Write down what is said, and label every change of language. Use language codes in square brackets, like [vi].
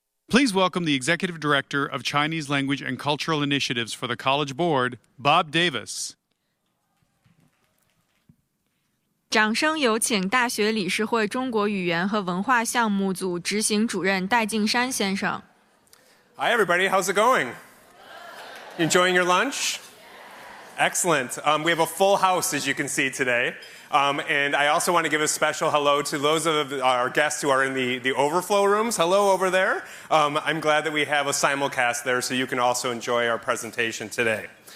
[en] Please welcome the Executive Director of Chinese Language and Cultural Initiatives for the College Board, Bob Davis. [zh] 掌声有请大学理事会中国语言和文化项目组执行主任戴敬山先生。 [en] Hi everybody, how's it going? You enjoying your lunch? Excellent. We have a full house, as you can see today. And I also want to give a special hello to those of our guests who are in the overflow rooms. Hello over there. I'm glad that we have a simulcast there so you can also enjoy our presentation today.